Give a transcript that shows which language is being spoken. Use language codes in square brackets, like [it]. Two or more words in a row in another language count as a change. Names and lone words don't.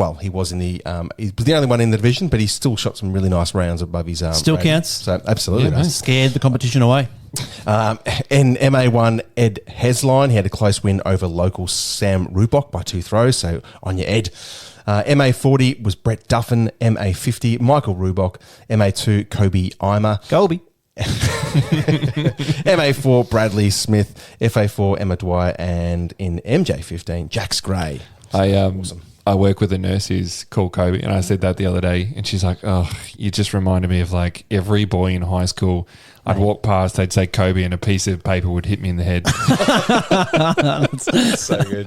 [en] Well, he was he was the only one in the division, but he still shot some really nice rounds above his Still rating. counts. So absolutely. Yeah, Scared the competition away. In MA1, Ed Hesline, he had a close win over local Sam Rubok by 2 throws, so on your Ed. MA40 was Brett Duffin, MA50, Michael Rubok, MA2, Kobe Eimer, Colby. MA4, Bradley Smith, FA4, Emma Dwyer, and in MJ15, Jax Gray. I work with a nurse who's called Kobe, and I said that the other day, and she's like, "Oh, you just reminded me of every boy in high school. I'd walk past, they'd say Kobe, and a piece of paper would hit me in the head." That's so good.